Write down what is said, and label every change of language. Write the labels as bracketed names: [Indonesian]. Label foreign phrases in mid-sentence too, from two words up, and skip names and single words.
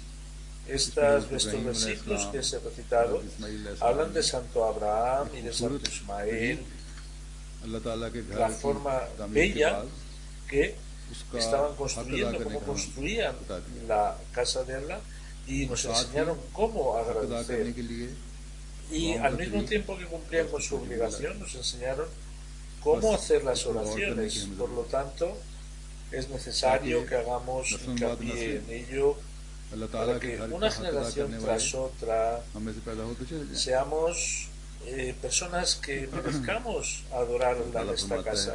[Spanish] Estos versículos que se han recitado hablan de Santo Abraham y de Santo Ismael, [Hindi] अल्लाह ताला के घर [Spanish] la [Hindi] की [Spanish] forma [Hindi] तामीर के [Spanish] bella [Hindi] बाद [Spanish] que [Hindi] उसका [Spanish] estaban [Hindi] हक अदा [Spanish] construyendo, [Hindi] करने [Spanish] cómo [Hindi] का [Spanish] construían [Hindi] बता दिया। [Spanish] la casa de Allah y nos [Hindi] साथ ही [Spanish] enseñaron cómo [Hindi] हक अदा करने [Spanish] agradecer. [Hindi] के लिए [Spanish] Y al mismo tiempo que cumplían con su obligación, nos enseñaron cómo hacer las oraciones. Por lo tanto, es necesario que hagamos hincapié en ello para que una generación tras otra seamos personas que merezcamos adorar en esta casa.